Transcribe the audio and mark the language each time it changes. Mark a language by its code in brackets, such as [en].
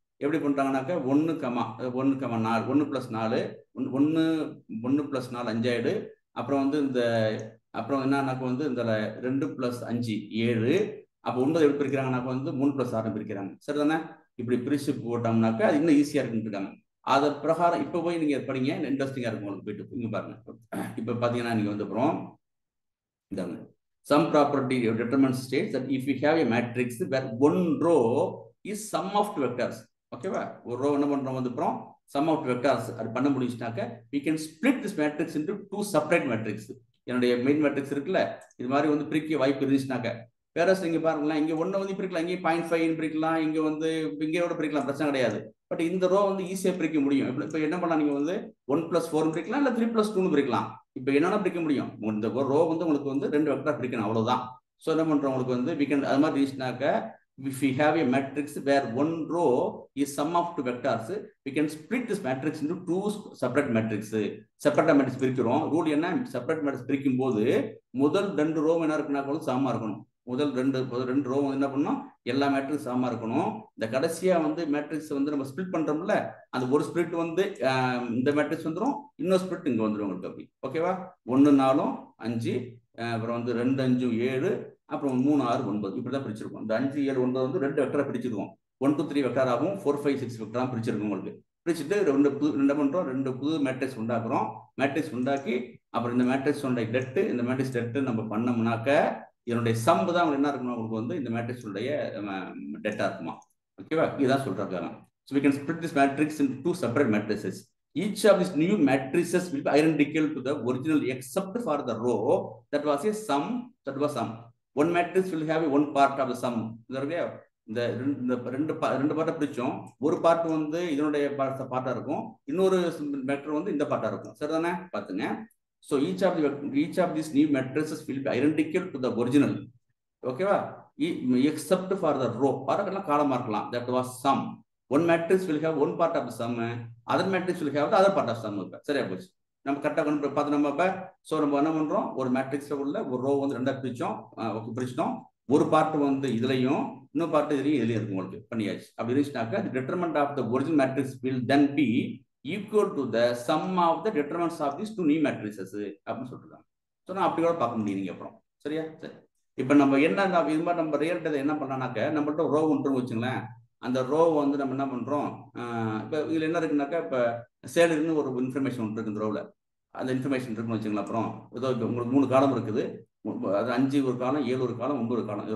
[ta] எப்படி பண்ணுறாங்கனாக்கா 1,4 1 + 4 1 + 4 5 ஆயிடு. அப்புறம் வந்து அப்புறம் என்னன்னாக்க வந்து இந்த 2 + 5 7. அப்போ 9 எப்படி பிரிக்கிறாங்கனாக்கா வந்து 3 + 6 பிரிக்கிறாங்க. சரிதானே? இப்படி பிரிச்சு போட்டோம்னாக்கா அது இன்னும் ஈஸியாக இருக்குன்னு இருக்காங்க. அது பிரகாரம் இப்போ போய் நீங்க படிங்க, இன்ட்ரெஸ்டிங்காக இருக்கும் உங்களுக்கு. போயிட்டு இங்க பாருங்க. இப்போ பார்த்தீங்கன்னா நீங்க வந்து அப்புறம் [en] some property determinants states that if we have a matrix where one row is sum of two vectors, ஓகேவா? [ta] ஒரு ரோ என்ன பண்றோம் வந்து அப்புறம் [en] sum of two vectors [ta] அது பண்ண முடிஞ்சிட்டாக்க [en] we can split this matrix into two separate matrix. [ta] என்னுடைய main matrix இருக்குல்ல, இது மாதிரி வந்து பிரிக்க வாய்ப்பு இருந்துச்சுனாக்க வேற நீங்க பாருங்களேன், இங்க ஒண்ணு வந்து பிரிக்கலாம், இங்கே 0.5 பிரிக்கலாம், இங்க வந்து இங்கேயோட பிரிக்கலாம், பிரச்சனை கிடையாது. பட் இந்த ரோ வந்து ஈஸியா பிரிக்க முடியும். இப்போ என்ன பண்ணலாம், நீங்க வந்து 1 + 4 பிரிக்கலாம், இல்ல 3 + 2 பிரிக்கலாம். இப்போ என்னன்னா பிரிக்க முடியும், இந்த ரோ வந்து உங்களுக்கு வந்து 2 வெக்டர் பிரிக்கணும், அவ்வளவுதான். ஸோ என்ன பண்றோம், உங்களுக்கு வந்து வீக்கெண்ட் அது மாதிரி இருந்துச்சுனாக்க [en] if we have a matrix where one row is sum of two vectors, we can split this matrix into two separate matrix. [ta] Separate matrix பிரிக்கிறோம். ரூல் என்ன, செப்பரேட் மேட்ரிக்ஸ் பிரிக்கும் போது முதல் 2 ரோ என்ன இருக்குன்னா கூட சமமா இருக்கணும். முதல் ரெண்டு ரோ என்ன பண்ணணும், எல்லா மேட்ரிக்ஸ் சமமா இருக்கணும். இந்த கடைசியா வந்து மேட்ரிக்ஸ் வந்து நம்ம ஸ்பிளிட் பண்றோம்ல, அந்த ஒரு ஸ்பிளிட் வந்து இந்த மேட்ரிக்ஸ் வந்துடும், இன்னொரு ஸ்பிளிட் இங்க வந்துடும் உங்களுக்கு. அப்படி ஓகேவா? 1 4 5, அப்புறம் வந்து 2 5 7, அப்புறம் 3 6 9 இப்படிதான் பிரிச்சிருக்கோம். இந்த 5 7 9 வந்து 2 வெக்டரா பிரிச்சிருக்கோம். 1 2 3 வெக்டர் ஆகும், 4 5 6 வெக்டரா பிரிச்சிருக்கோம் உங்களுக்கு. பிரிச்சுட்டு என்ன பண்றோம், 2 புது மேட்ரிக்ஸ் உண்டாக்குறோம். மேட்ரிக்ஸ் உண்டாக்கி அப்புறம் இந்த மேட்ரிக்ஸ் உடைய டெட்டு, இந்த மேட்ரிக்ஸ் டெட்டு நம்ம பண்ணோம்னாக்க இதனுடைய சம்பு தான் என்ன இருக்கணும், உங்களுக்கு வந்து இந்த மேட்ரிக்ஸ் உடைய டெட்டா இருக்குமா. ஓகேவா? இதுதான் சொல்றாங்க. [en] So we can split this matrix into two separate matrices. Each of these new matrices will be identical to the original except for the row that was a sum. One matrix will have one part of the sum. [ta] இந்த ரெண்டு பார்ட்டை பிரிச்சோம். ஒரு part வந்து இதனுடைய பார்ட்டா இருக்கும், இன்னொரு vector வந்து இந்த பார்ட்டா இருக்கும். சரிதானே? பாத்துங்க. [en] So each of these new matrices will be identical to the original. ஓகேவா? except for the row or column இருக்கலாம், that was sum. One matrix will have one part of the sum, other matrix will have the other part of sum. [ta] சரியா போச்சு. நம்ம கரெக்டாக பார்த்து நம்ம இப்போ so நம்ம என்ன பண்றோம், ஒரு மேட்ரிக்ஸ்ல உள்ள ஒரு ரோ வந்து 2 பிரிச்சிட்டோம். ஒரு பார்ட் வந்து இதுலையும் இன்னொரு பார்ட் இதுலையும் இருக்கும் உங்களுக்கு பண்ணியாச்சு. அப்படி இருந்துச்சுனாக்கா [en] the determinant of the original matrix will then be equal to the sum of the determinants of these two new matrices [ta] அப்படின்னு சொல்லிருக்காங்க. ஸோ நான் அப்படி கூட பார்க்க முடியும் நீங்க அப்புறம். சரியா? சரி. இப்போ நம்ம என்ன இது மாதிரி நம்ம ரியல் டேட்டா என்ன பண்ணலாம்னாக்க, நம்மள்ட்ட ரோ ஒன்று வச்சுங்களேன், அந்த ரோ வந்து நம்ம என்ன பண்றோம், இப்போ இதுல என்ன இருக்குனாக்கா, இப்போ சேலரின்னு ஒரு இன்ஃபர்மேஷன் ஒன்று இருக்கு இந்த ரோவில். அந்த இன்ஃபர்மேஷன் இருக்குன்னு வச்சுங்களேன். அப்புறம் ஏதோ உங்களுக்கு 3 காலம் இருக்குது, அது 5 ஒரு காலம், 7 ஒரு காலம், 9 ஒரு காலம்.